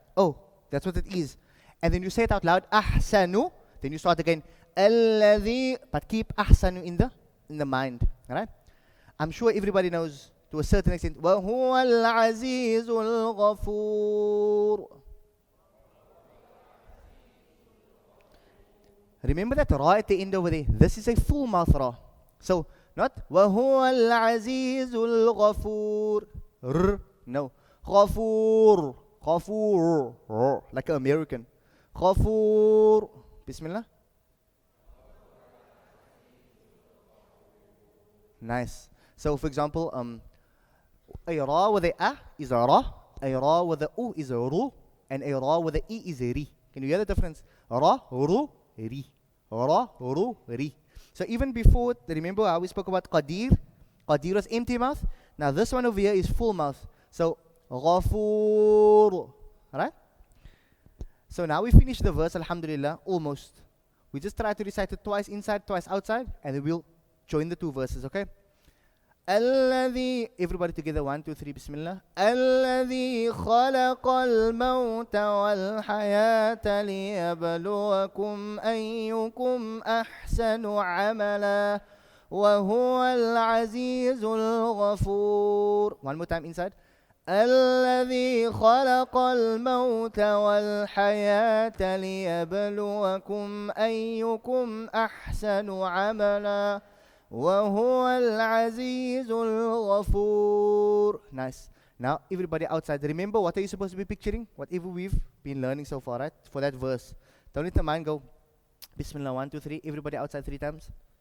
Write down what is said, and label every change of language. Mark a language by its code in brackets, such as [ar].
[en] Oh, that's what it is. And then you say it out loud, ahsanu, then you start again, alladhi, but keep ahsanu in the mind, right? I'm sure everybody knows to a certain extent, [ar] وَهُوَ الْعَزِيزُ الْغَفُورُ. [en] Remember that ra at the end over there. This is a full mouth ra. So, not [ar] وَهُوَ الْعَزِيزُ الْغَفُورُ. [en] No. [ar] غَفُورُ. غَفُورُ. [en] Like an American. [ar] غَفُورُ. Bismillah. [en] Nice. So, for example, a ra with a is a ra, a ra with a u is a ru, and a ra with a e is a ri. Can you hear the difference? Ra, ru, ri. Ra, ru, ri. So even before, remember how we spoke about qadir? Qadir was empty mouth. Now this one over here is full mouth. So, ghafoor. Alright? So now we finish the verse, alhamdulillah, almost. We just try to recite it twice inside, twice outside, and then we'll join the two verses, okay? الذي, everybody together, 1, 2, 3, Bismillah. [ar] الذي خلق الموت والحياة ليبلوكم أيكم أحسن عملا وهو العزيز الغفور. [en] One more time inside. [ar] الذي خلق الموت والحياة ليبلوكم أيكم أحسن عملا وَهُوَ الْعَزِيزُ الْغَفُورُ. [en] Nice. Now, everybody outside, remember what are you supposed to be picturing? Whatever we've been learning so far, right? For that verse. Don't let the mind go, Bismillah, 1, 2, 3. Everybody outside 3 times.